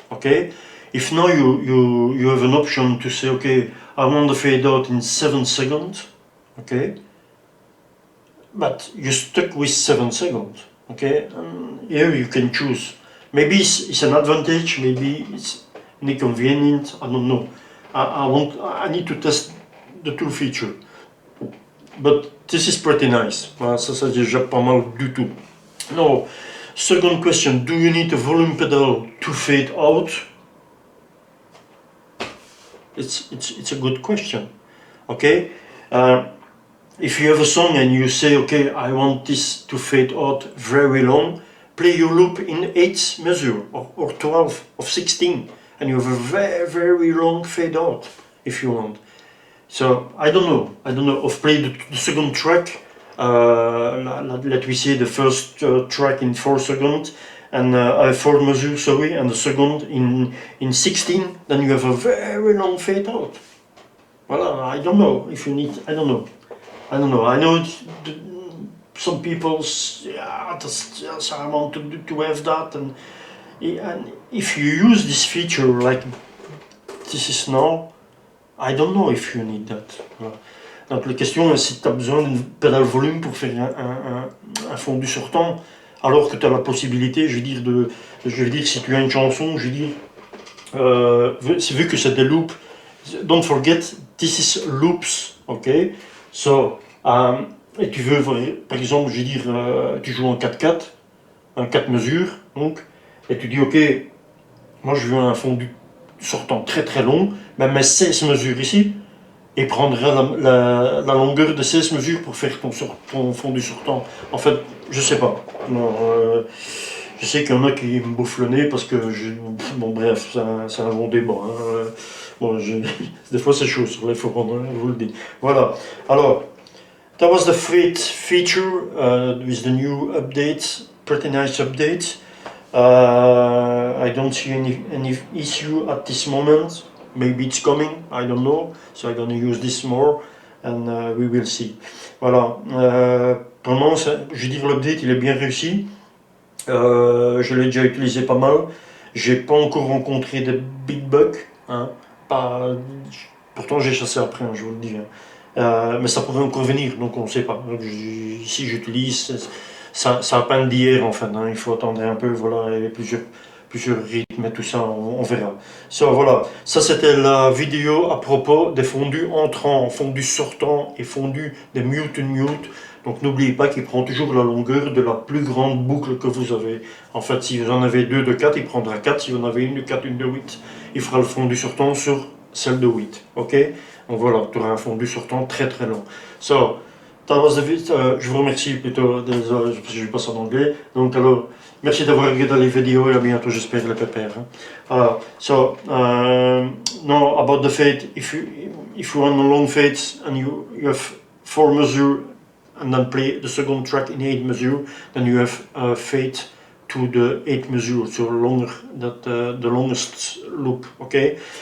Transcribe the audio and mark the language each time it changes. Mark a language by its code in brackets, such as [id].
[en] Okay, if now you have an option to say, okay, I want to fade out in 7 seconds, okay, but you're stuck with 7 seconds, okay, and here you can choose. Maybe it's an advantage, maybe it's inconvenient, I don't know. I need to test the two features, but this is pretty nice. [fr] Ça c'est déjà pas mal du tout. [en] Now, second question, do you need a volume pedal to fade out? It's a good question. Okay, if you have a song and you say, okay, I want this to fade out very long, play your loop in 8 measure or 12 or 16, and you have a very long fade out if you want. So I don't know. Of play the second track. Let me say the first track in 4 seconds and 4 measures, sorry, and the second in 16. Then you have a very long fade out. Well, I don't know if you need. I don't know. I know some people, yeah, yes, I want to have that, and if you use this feature like this is now, I don't know if you need that. [fr] Voilà. Donc la question est si tu as besoin d'une pédale volume pour faire un fondu sortant, alors que tu as la possibilité, je veux dire si tu as une chanson, je veux dire, vu que c'est des loops, [en] don't forget, this is loops, ok? [fr] So, et tu veux, par exemple, je veux dire, tu joues en 4/4, un 4 mesures, donc, et tu dis, ok, moi je veux un fondu sortant très long, ben mets 16 mesures ici, et prendra la longueur de 16 mesures pour faire ton fondu sortant. En fait, je sais pas. Non, je sais qu'il y en a qui me bouffent le nez parce que, bon bref, c'est un long débat. Hein. Bon, des fois c'est chaud sur les forums, hein, je vous le dis. Voilà. [en] Alors, that was the fate feature with the new update, pretty nice update. I don't see any issue at this moment. Maybe it's coming, I don't know. So I'm gonna use this more and we will see. [fr] Voilà. Pour le moment, je veux dire, l'update il est bien réussi. Je l'ai déjà utilisé pas mal. J'ai pas encore rencontré de [en] big bugs. [fr] Hein. Pourtant j'ai chassé après, hein, je vous le dis. Hein. Mais ça pourrait encore venir, donc on ne sait pas. Donc, ici j'utilise, ça a peine d'hier en fait. Hein. Il faut attendre un peu, voilà, il y a plusieurs rythmes et tout ça, on verra. So, voilà, ça c'était la vidéo à propos des fondus entrants, fondus sortants et fondus des mute and mute. Donc n'oubliez pas qu'il prend toujours la longueur de la plus grande boucle que vous avez. En fait, si vous en avez 2 de 4, il prendra 4. Si vous en avez une de 4, une de 8, il fera le fondu sortant sur celle de 8. Ok? Donc voilà, tu auras un fondu sortant très long. [en] So, that was the [fr] je vous remercie plutôt, désolé, je passe en anglais. Donc alors, merci d'avoir regardé les vidéos et à bientôt, j'espère, les pépères. Hein. [en] Alors, so, now about the fade, if you want a long fade and you have 4 measures and then play the second track in 8 measure, then you have a fade to the 8 measure, so longer, the longest loop, okay?